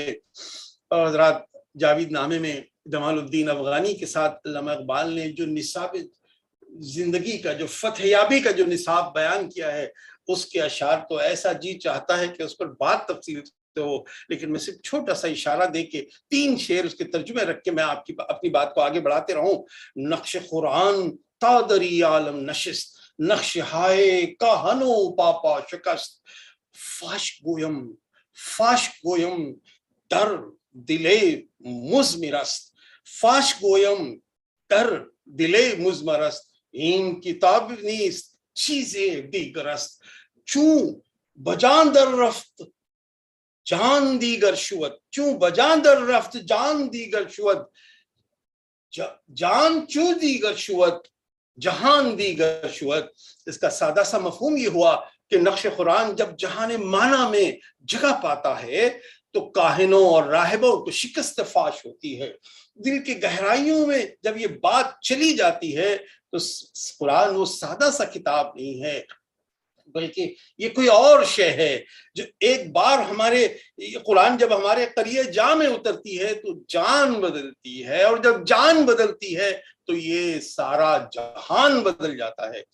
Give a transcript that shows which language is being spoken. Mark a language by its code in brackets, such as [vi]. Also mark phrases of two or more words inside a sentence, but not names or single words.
[ur] اور حضرات جاوید نامے میں جمال الدین افغانی کے ساتھ علامہ اقبال نے جو نصاب زندگی کا، جو فتح یابی کا جو نصاب بیان کیا ہے، اس کے اشعار تو ایسا جی چاہتا ہے کہ اس پر بات تفصیل ہو، لیکن میں صرف چھوٹا سا اشارہ دے کے 3 شعر اس کے ترجمے رکھ کے میں اپنی بات کو آگے بڑھاتے رہوں۔ [fa] نقش قرآن تا دری عالم نشست، نقش ہائے کا ہنو پاپا شکست، فاش گویم در دل مزمرست، فاش گویم در دل مزمرست، این کتاب نیست چیز دیگر است، چون بجان در رفت جان دیگر شود، چون بجان در رفت جان دیگر شود، جان چون دیگر شود جہان دیگر شود۔ [ur] اس کا سادہ سا مفہوم یہ ہوا کہ نقش قرآن جب جہان معنی میں جگہ پاتا ہے تو کاہنوں اور راہبوں کو شکست فاش ہوتی ہے۔ دل کی گہرائیوں میں جب یہ بات چلی جاتی ہے تو قرآن وہ سادہ سا کتاب نہیں ہے، بلکہ یہ کوئی اور شے ہے جو ایک بار ہمارے قرآن جب ہمارے قریہ جاں میں اترتی ہے تو جان بدلتی ہے، اور جب جان بدلتی ہے تو یہ سارا جہان بدل جاتا ہے۔